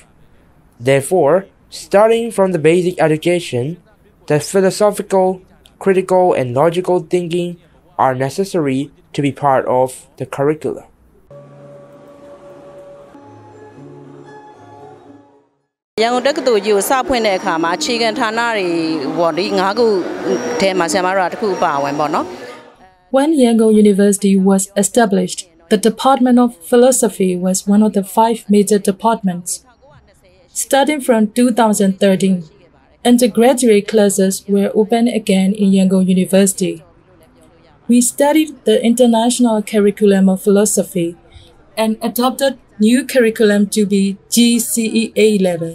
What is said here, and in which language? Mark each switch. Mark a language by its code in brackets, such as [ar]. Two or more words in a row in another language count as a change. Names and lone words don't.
[en] Therefore, starting from the basic education, the philosophical, critical, and logical thinking are necessary to be part of the curriculum. [my] Yangon တက္ကသိုလ်ကြီးကိုစဖွင့်တဲ့အခါမှာအခြေခံဌာနတွေပေါ့ဒီ၅ခုထဲမှာဆရာမတို့ကတစ်ခုပါဝင်ပေါ့နော် [en] When Yangon University was established, the Department of Philosophy was one of the 5 major departments. Starting from 2013, undergraduate classes were open again in Yangon University. We studied the international curriculum of philosophy and adopted new curriculum to be GCEA level.